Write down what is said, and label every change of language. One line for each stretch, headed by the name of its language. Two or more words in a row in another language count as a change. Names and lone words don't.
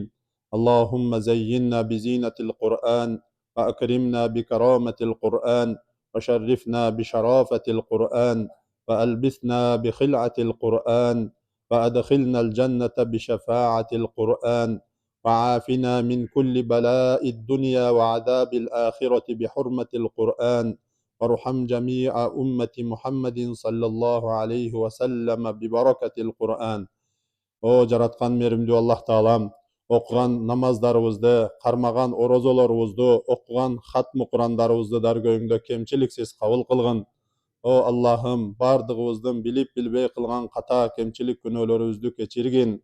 Arabic: اللهم زينا بزينة القرآن، وأكرمنا بكرامة القرآن، وشرفنا بشرافة القرآن، وألبسنا بخلعة القرآن، وأدخلنا الجنة بشفاعة القرآن، وعافنا من كل بلاء الدنيا وعذاب الآخرة بحرمة القرآن، وارحم جميع أمة محمد صلى الله عليه وسلم ببركة القرآن.
Kyrgyz: О жараткан меримдүү Аллах Таалам, окуган намаздарыбызды, кармаган орозолорубузду, окуган хатмы Курандарыбызды даргөйүңдө кемчиликсиз кабыл кылгын. О Аллахым, бардыгыбыздын билип билбей кылган ката кемчилик күнөөлөрүбүздү кечиргин.